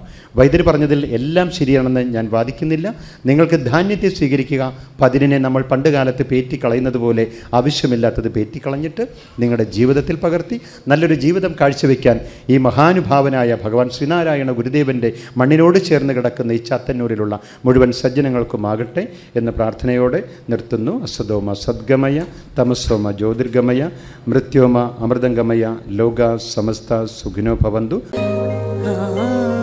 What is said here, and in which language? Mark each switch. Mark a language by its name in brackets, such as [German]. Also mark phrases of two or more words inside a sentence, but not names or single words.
[Malayalam] വൈദ്യർ പറഞ്ഞതിൽ എല്ലാം ശരിയാണെന്ന് ഞാൻ വാദിക്കുന്നില്ല. നിങ്ങൾക്ക് ധാന്യത്തെ സ്വീകരിക്കുക, പതിരിനെ നമ്മൾ പണ്ട് കാലത്ത് പേറ്റിക്കളയുന്നത് പോലെ ആവശ്യമില്ലാത്തത് പേറ്റിക്കളഞ്ഞിട്ട് നിങ്ങളുടെ ജീവിതത്തിൽ പകർത്തി നല്ലൊരു ജീവിതം കാഴ്ചവെക്കാൻ ഈ മഹാനുഭാവനായ ഭഗവാൻ ശ്രീനാരായണ ഗുരുദേവൻ്റെ മണ്ണിനോട് ചേർന്ന് കിടക്കുന്ന ഈ ചാത്തന്നൂരിലുള്ള മുഴുവൻ സജ്ജനങ്ങൾക്കുമാകട്ടെ എന്ന പ്രാർത്ഥനയോടെ നിർത്തുന്നു. [Sanskrit] അസതോമ സദ്ഗമയ, തമസോമ ജ്യോതിർഗമയ, മൃത്യോമ അമൃതംഗമയ, ലോക സമസ്ത സുഖിനോ ഭവന്തു.